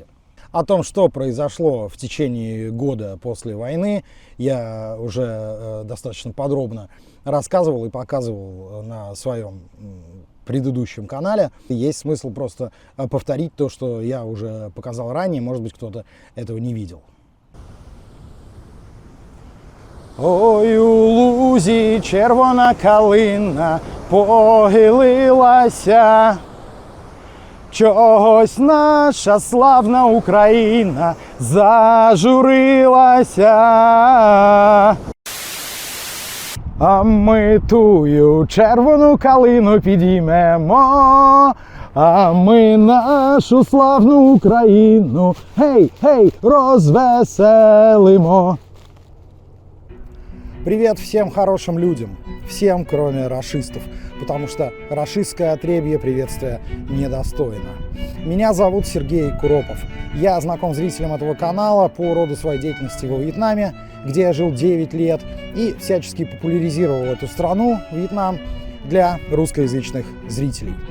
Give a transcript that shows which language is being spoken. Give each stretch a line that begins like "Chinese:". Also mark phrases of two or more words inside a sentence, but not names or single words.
Russian: О том, что произошло в течение года после войны, я уже достаточно подробно рассказывал и показывал на своем предыдущем канале. Есть смысл просто повторить то, что я уже показал ранее, может быть, кто-то этого не видел.
Ukrainian: Ой, у лузі червона калина похилилася, чогось наша славна Україна зажурилася. А ми тую червону калину підіймемо, а ми нашу славну Україну, гей, розвеселимо.
Russian: Привет всем хорошим людям, всем, кроме рашистов, потому что рашистское отребье приветствия недостойно. Меня зовут Сергей Куропов. Я знаком зрителям этого канала по роду своей деятельности во Вьетнаме, где я жил 9 лет и всячески популяризировал эту страну, Вьетнам, для русскоязычных зрителей.